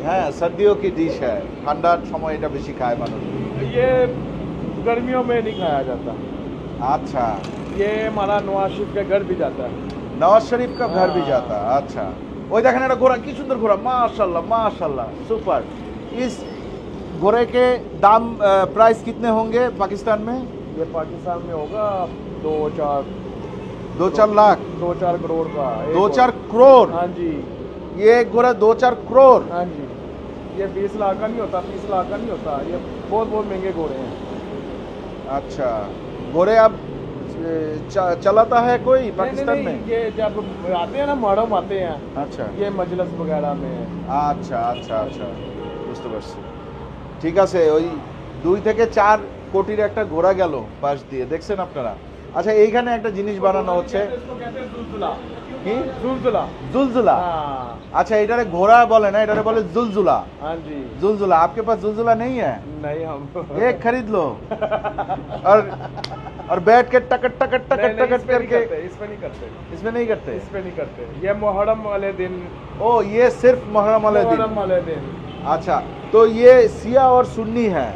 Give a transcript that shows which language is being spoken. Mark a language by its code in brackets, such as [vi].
[bn] হ্যাঁ, [hi] सर्दियों की डिश है, [bn] ঠান্ডার সময় এটা বেশি খায় মানুষ। [hi] ये गर्मियों में नहीं खाया जाता। अच्छा, ये हमारा नवाज शरीफ के घर भी जाता है। नवाज शरीफ का घर भी हाँ। जाता है। [bn] अच्छा, ওই দেখেন একটা ঘোড়া, কি সুন্দর ঘোড়া, माशाल्लाह माशाल्लाह, सुपर। [hi] इस घोड़े के दाम प्राइस कितने होंगे पाकिस्तान में? ये पाकिस्तान में होगा 2-4 लाख, 2-4 करोड़ का एक 2-4 घोड़ा। करोड़। हाँ जी, ये एक घोड़ा 2-4 करोड़। हाँ जी। ये 20 लाख का नहीं होता, 30 लाख का नहीं होता, ये बहुत महंगे घोड़े हैं। अच्छा, घोड़े अब चलाता है कोई पाकिस्तान नहीं, में? ये जब आते हैं ना, मुहर्रम आते हैं, अच्छा ये मजलिस वगैरह में। [bn] আচ্ছা আচ্ছা আচ্ছা, বুঝতে পারছি। ঠিক আছে, ওই 2 থেকে 4 কোটির একটা ঘোড়া গেল পাশ দিয়ে, দেখছেন আপনারা। আচ্ছা, এইখানে একটা জিনিস বানানো হচ্ছে, [hi] इसको कहते हैं जुलजुला। [bn] কি? [hi] जुलजुला। जुलजुला। हाँ [bn] अच्छा, এটারে ঘোড়া বলে না, এটারে বলে जुलजुला। [hi] हाँ जी। जुलजुला। आपके पास जुलजुला नहीं है? नहीं, हम एक खरीद लो और बैठ के टकट टकट नहीं, टकट नहीं, टकट इस पे नहीं करके। करते, इस पे नहीं करते, इसमें नहीं करते? इस पे नहीं करते। ये मुहर्रम वाले दिन, ओ, ये सिर्फ मुहर्रम वाले दिन। मुहर्रम वाले दिन। अच्छा, तो ये शिया और सुन्नी है।